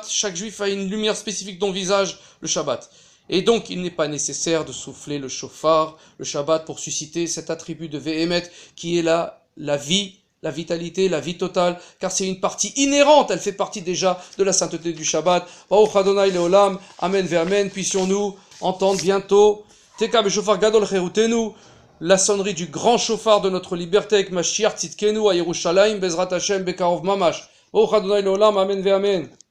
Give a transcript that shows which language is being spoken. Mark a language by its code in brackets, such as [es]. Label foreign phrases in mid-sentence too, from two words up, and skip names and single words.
[fr] Chaque juif a une lumière spécifique dans le visage, le Shabbat. Et donc, il n'est pas nécessaire de souffler le shofar, le Shabbat, pour susciter cet attribut de Ve'emet qui est la vie, la vitalité, la vie totale, car c'est une partie inhérente, elle fait partie déjà de la sainteté du Shabbat. [he] ברוך ה' לעולם, אמן ואמן, [fr] puissions-nous entendre bientôt [he] תקע בשופר גדול לחרותנו, [fr] la sonnerie du grand shofar de notre liberté avec [he] משיח צדקנו [fr] à Yerushalayim, [he] בעזרת השם, בקרוב ממש. ברוך ה' לעולם, אמן ואמן.